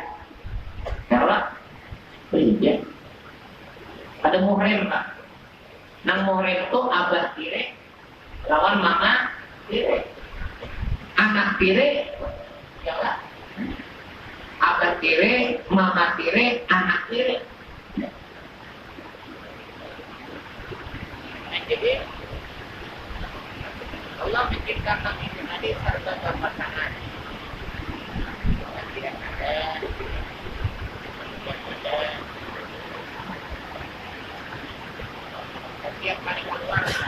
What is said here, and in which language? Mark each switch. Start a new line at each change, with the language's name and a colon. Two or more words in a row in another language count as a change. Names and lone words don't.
Indonesian: Kalau boleh aja. Ada muhrim pak.
Banjar: Nang muhrim itu abah tiri lawan mama tiri.
Indonesian: Anak tiri, ya lah. Abah tiri, mama tiri, anak tiri. Jadi Allah menciptakan ini tadi serta pasangan. Tidak ada, setiap kali keluar,